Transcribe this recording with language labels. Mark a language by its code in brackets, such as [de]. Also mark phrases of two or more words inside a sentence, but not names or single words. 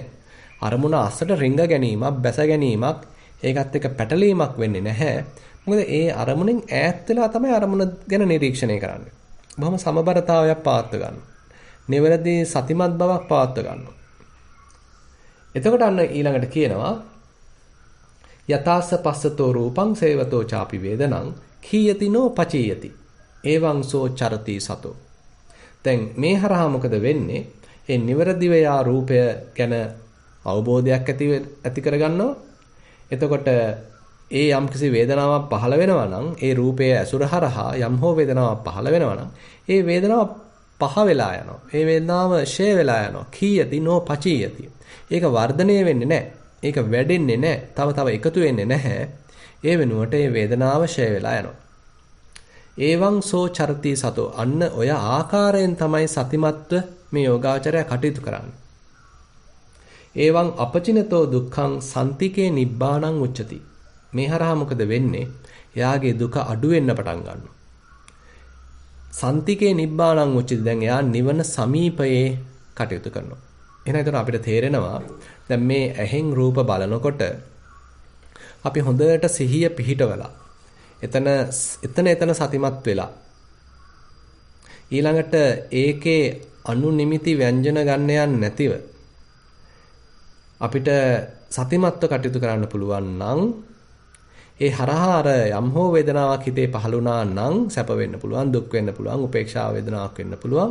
[si] අරමුණ අස්සට රිංග ගැනීමක්, බැස ගැනීමක්, ඒකත් එක්ක පැටලීමක් වෙන්නේ නැහැ. මොකද ඒ අරමුණෙන් ඈත් වෙලා තමයි අරමුණ ගැන නිරීක්ෂණය කරන්නේ. බොහොම සමබරතාවයක් පවත්ව ගන්නවා. නිවැරදි සතිමත් බවක් පවත්ව ගන්නවා. එතකොට අන්න ඊළඟට කියනවා [pi] යතාස්ස පස්සතෝ රූපං සේවතෝ ചാපි වේදනං කීයතිනෝ පචීයති. එවං සෝ චරති සතෝ. [si] දැන් මේ හරහා මොකද වෙන්නේ? ඒ නිවැරදිව යා රූපය ගැන අවබෝධයක් ඇති කරගන්නවා. එතකොට ඒ යම්කිසි වේදනාවක් පහළ වෙනවා නම් ඒ රූපයේ ඇසුර හරහා යම් හෝ වේදනාවක් පහළ වෙනවා නම් ඒ වේදනාව පහ වෙලා යනවා. ඒ වේදනාව ෂේ වෙලා යනවා. [pi] කීයති නෝ පචීයති. [si] ඒක වර්ධනය වෙන්නේ නැහැ. ඒක වැඩෙන්නේ නැහැ. තව එකතු වෙන්නේ නැහැ. ඒ වෙනුවට ඒ වේදනාව ෂේ වෙලා යනවා. [pi] එවං සෝ චරති සතෝ. [si] අන්න ඔය ආකාරයෙන් තමයි සතිමත්ව මේ යෝගාචරය කටයුතු කරන්නේ. [pi] එවං අපචිනතෝ දුක්ඛං සන්තිකේ නිබ්බාණං උච්චති. [si] මේ හරහා මොකද වෙන්නේ? එයාගේ දුක අඩු වෙන්න පටන් ගන්නවා. [pi] සන්තිකේ නිබ්බාණං උච්චති. [si] දැන් එයා නිවන සමීපයේ කටයුතු කරනවා. එහෙනම් ඒතර අපිට තේරෙනවා දැන් මේ ඇහෙන් රූප බලනකොට අපි හොඳට සිහිය පිහිටවලා එතන සතිමත් වෙලා ඊළඟට ඒකේ අනු නිමිති ව්‍යංජන ගන්න යන්නේ නැතිව අපිට සතිමත්ව කටයුතු කරන්න පුළුවන් නම් ඒ හරහා අර යම් හෝ වේදනාවක් හිතේ පහළ වුණා නම් සැප වෙන්න පුළුවන්, දුක් වෙන්න පුළුවන්, උපේක්ෂා වේදනාවක් වෙන්න පුළුවන්.